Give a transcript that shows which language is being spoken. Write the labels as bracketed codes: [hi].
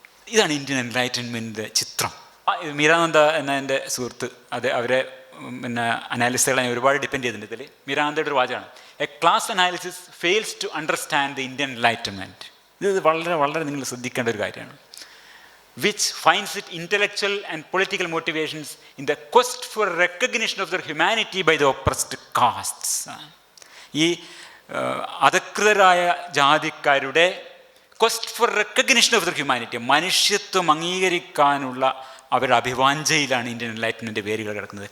[ml] ഇതാണ് ഇന്ത്യൻ എൻലൈറ്റൻമെൻറ്റിൻ്റെ ചിത്രം. മീരാനന്ദ എന്ന എൻ്റെ സുഹൃത്ത്, അവരെ അനാലിസിസുകളെ ഞാൻ ഒരുപാട് ഡിപ്പെൻഡ് ചെയ്തിട്ടുണ്ട്. ഇതിൽ മീരാനന്ദയുടെ ഒരു വാചകമാണ്, [en] A class analysis fails to understand the Indian enlightenment. [ml] ഇത് വളരെ വളരെ നിങ്ങൾ ശ്രദ്ധിക്കേണ്ട ഒരു കാര്യമാണ്. [en] which finds its intellectual and political motivations in the quest for recognition of their humanity by the oppressed castes. [ml] ഈ അധകൃതരായ ജാതിക്കാരുടെ [en] quest for recognition of the humanity, [ml] മനുഷ്യത്വം അംഗീകരിക്കാനുള്ള അവരുടെ അഭിവാഞ്ചയിലാണ് ഇന്ത്യൻ എൻലൈറ്റ്മെൻറ്റ് വേരുകൾ കിടക്കുന്നത്.